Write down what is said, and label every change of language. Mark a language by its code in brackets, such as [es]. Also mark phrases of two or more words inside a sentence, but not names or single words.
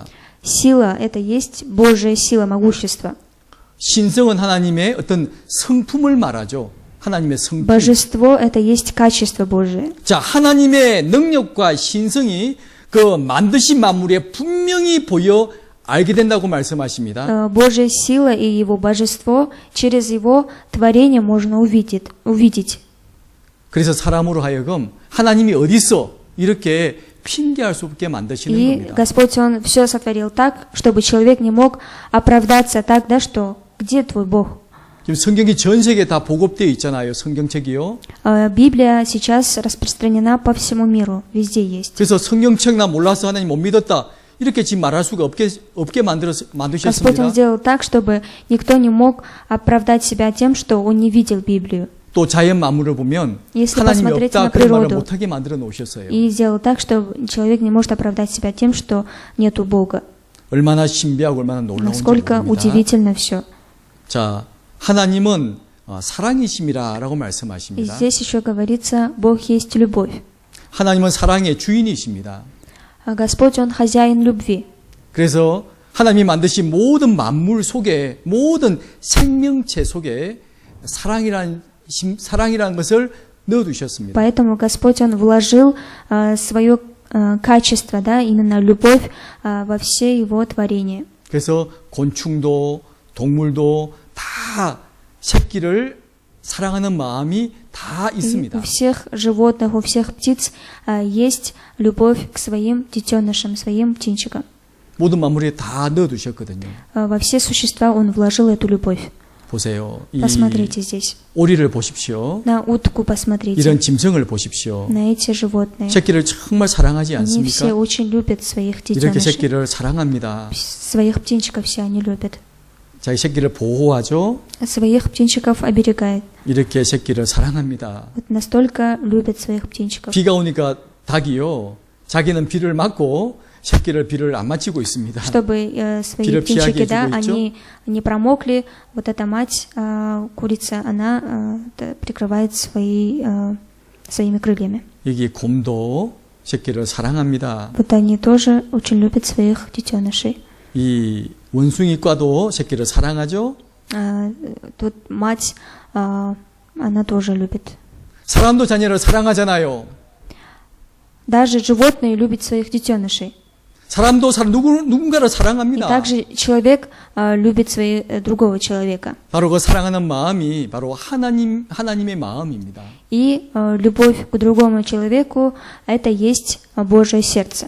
[ru] Сила — это есть Божья сила, могущество. [ko] 신성은 하나님의 어떤 성품을 말하죠. 하나님의 성품. [ru] Божество — это есть качество Божие. [ko] 자, 하나님의 능력과 신성이 그 만드신 만물에 분명히 보여 알게 된다고 말씀하십니다. [ru] Божья сила и Его божество через Его творение можно увидеть. [ko] 그래서 사람으로 하여금 하나님이 어디 있어? 이렇게 핑계할 수 없게 만드시는 [ru] И [ko] 겁니다. [ru] Господь, Он все сотворил так, чтобы человек не мог оправдаться так, да, что где твой Бог? [ko] 지금 성경이 전 세계에 다 보급되어 있잖아요. 성경책이요. [ru] Библия сейчас распространена по всему миру, везде есть. [ko] 그래서 성경책 나 몰라서 하나님 못 믿었다. 이렇게 지금 말할 수가 없게 [ru] Господь, Он [ko] 만드셨습니다. [ru] сделал так, чтобы никто не мог оправдать себя тем, что он не видел Библию. [ko] 또 자연 만물을 보면 [ru] Если [ko] 하나님이 [ru] посмотреть [ko] 없다 [ru] на [ko] 그런 말을 [ru] природу, [ko] 못하게 만들어 놓으셨어요. [ru] И сделал так, что человек не может оправдать себя тем, что нету Бога. [ko] 얼마나 신비하고 얼마나 놀라운지 [ru] Насколько [ko] 모릅니다. [ru] удивительно все. [ko] 자, 하나님은 사랑이심이라고 [ru] И [ko] 말씀하십니다. [ru] здесь еще говорится, Бог есть любовь. [ko] 하나님은 사랑의 주인이십니다. [ru] А Господь, Он хозяин любви. [ko] 그래서 하나님이 만드신 모든 만물 속에 모든 생명체 속에 사랑이라는 것을 넣어두셨습니다. [ru] Поэтому Господь, Он вложил свое качество, да, именно любовь во все Его творения. [ko] 그래서 곤충도 동물도 다 새끼를 사랑하는 마음이 다 [ru] И [ko] 있습니다. [ru] у всех животных, у всех птиц есть любовь к своим детенышам, своим птенчикам. [ko] 모든 만물에 다 넣어두셨거든요. [ru] Во все существа Он вложил эту любовь. [ko] 보세요. 이 [ru] Посмотрите здесь. [ko] 오리를 보십시오. [ru] На утку посмотрите. [ko] 이런 짐승을 보십시오. [ru] На эти животные. [ko] 새끼를 정말 사랑하지 [ru] Они все [ko] 않습니까? [ru] очень любят своих [ko] 이렇게 [ru] детенышей. [ko] 새끼를 사랑합니다. [ru] Своих птенчиков все они любят. [ko] 자기 새끼를 보호하죠. [ru] Своих птенчиков оберегает. [ko] 이렇게 새끼를 사랑합니다. [ru] Вот настолько любят своих птенчиков. [ko] 비가 오니까 닭이요. 자기는 비를 맞고 새끼를 비를 안 맞히고 있습니다. [ru] Чтобы свои [ko] 비를 [ru] птенчики, [ko] 피하게 [ru] да, [ko] 해주고 있죠. [ru] они не промокли, вот эта мать, курица, она прикрывает своими крыльями. [ko] 여기 곰도 새끼를 사랑합니다. [ru] Вот они тоже очень любят своих детенышей. [ko] 이 원숭이과도 새끼를 사랑하죠. [ru] Тут мать, она тоже любит. [ko] 사람도 자녀를 사랑하잖아요. [ru] Даже животные любят своих детенышей. [ko] 사람도 누군가를 [ru] И [ko] 사랑합니다. [ru] также человек любит другого человека. [ko] 바로 그 사랑하는 마음이 바로 하나님의 마음입니다. [ru] И любовь к другому человеку – это есть Божье сердце.